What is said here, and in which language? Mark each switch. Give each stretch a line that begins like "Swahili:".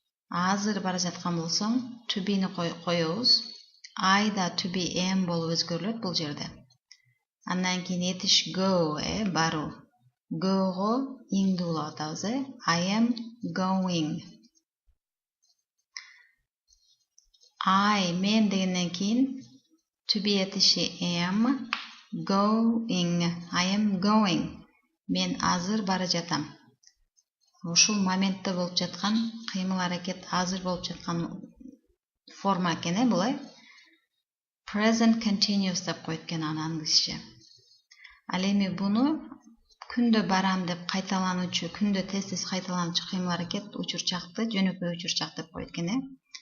Kyrgyz: Азыр бара жаткан болсоң, to be'ни коебуз. I да to be am болуп өзгөрүлөт бул жерде. Андан кийин этиш go, баруу. Go'го иңди улап атабыз,
English: I am going.
Kyrgyz: I мен дегенден кийин to be этиши am, going.
English: I am going.
Kyrgyz: Мен азыр бара жатам. Ушул моментте болуп жаткан кыймыл аракет азыр болуп жаткан форма экен, булай. Present continuous деп коет экен аны англисче. Ал эми буну күндө барам деп кайталануучу, күндө тез кайталануучу кыймыл аракет учурчакты жөнөкөй учурчак деп коет экен.